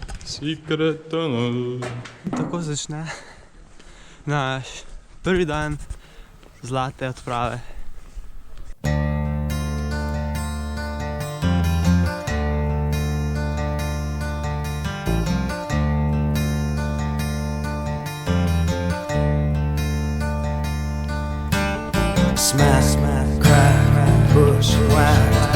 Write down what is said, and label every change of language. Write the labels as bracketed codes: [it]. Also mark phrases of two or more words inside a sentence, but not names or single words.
[en] Secret tunnel. [sl] Tako začne naš prvi dan zlate odprave. [en] Smack, smack, crack, bush whack.